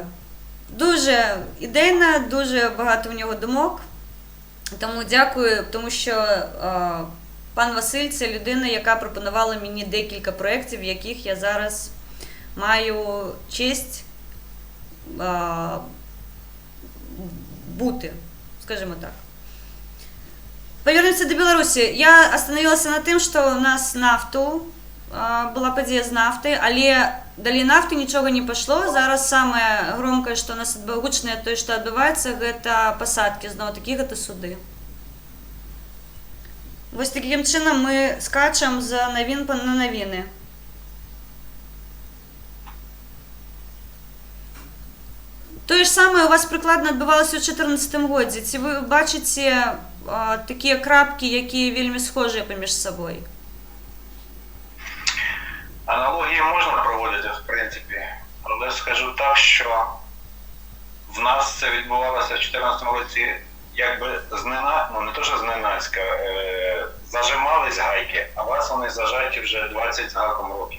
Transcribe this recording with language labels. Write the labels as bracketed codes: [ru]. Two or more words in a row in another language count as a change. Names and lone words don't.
[uk] Дуже ідейна, дуже багато в нього думок, тому дякую, тому що пан Василь – це людина, яка пропонувала мені декілька проєктів, в яких я зараз маю честь бути. Скажімо так. Повернемся до Беларусі. [be] Я остановилася на тым, што у нас нафту была падзея з нафты, але далей нафты нічога не пайшло. Зараз самае громкае, што у нас гучнае тое, што адбываецца, гэта пасадкі, зноў такі гэта суды. Вось такім чынам мы скачам з навін на навіны. Тое ж самае у вас прыкладна адбывалася ў 2014 годзе. Ці вы бачыце такія крапкі, якія вельмі схожыя паміж сабой? [uk] Аналогії можна проводити, в принципі, але скажу так, що в нас це відбувалося в 2014 році якби ну не то, що зненацька, зажимались гайки, а у вас вони зажаті вже 20 з гаком років.